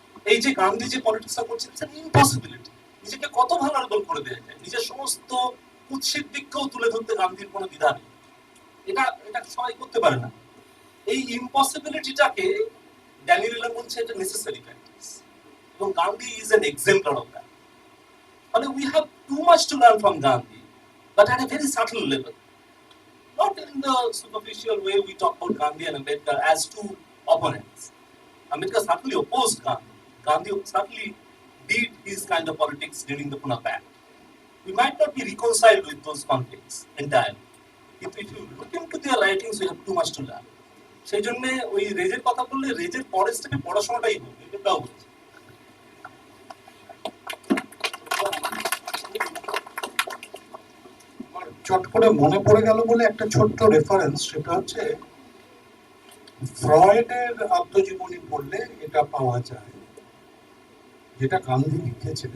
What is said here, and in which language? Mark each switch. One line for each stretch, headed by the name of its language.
Bangla: এই যে গান্ধী যে পলিটিক্সটা করছেন, ইম্পসিবিলিটি, নিজেকে কত ভালো করে দেওয়া যায়, নিজের সমস্ত কুৎসিত দিককেও তুলে ধরতে গান্ধীর কোনো দ্বিধা নেই। এটা সবাই করতে পারে না। এই ইম্পসিবিলিটিটাকে ড্যানিয়েল ইলাম বলছে এটা নেসেসারি প্র্যাকটিস, এবং
English: Gandhi is an example of that. মানে we have too much to learn from Gandhi, but at a very subtle level. Not in the superficial way we talk about Gandhi and Ambedkar as two opponents. Ambedkar certainly opposed Gandhi. Gandhi certainly did his kind of politics during the Pune Pact. We might not be reconciled with those conflicts entirely. If you look into their writings, we have too much to learn.
Bangla: সেই জন্য ওই রেজের কথা বললে রেজের পরের স্টেপে পড়াশোনাটাই হোক, এটাও বলছে। চট করে মনে পড়ে গেল বলে একটা ছোট্ট রেফারেন্স, সেটা হচ্ছে ফ্রয়েডের আত্মজীবনী পড়লে এটা পাওয়া যায়, যেটা গান্ধী লিখেছেন।